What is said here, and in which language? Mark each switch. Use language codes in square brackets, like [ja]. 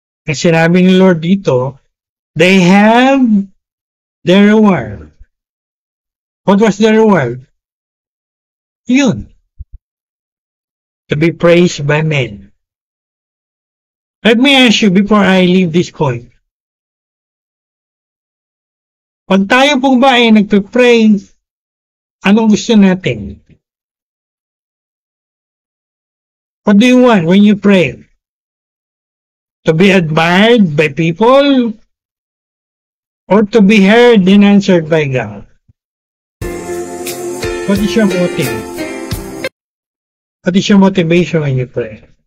[tl] Ang sinabi ni Lord dito, [en] they have their reward. What was their reward? Yun. To be praised by men. Let me ask you before I leave this point. [tl] Pag tayo pong ba ay nagpe-pray, anong gusto natin? [en] What do you want when you pray? To be admired by people? Or to be heard and answered by God? What is your motive? What is your motivation when you pray?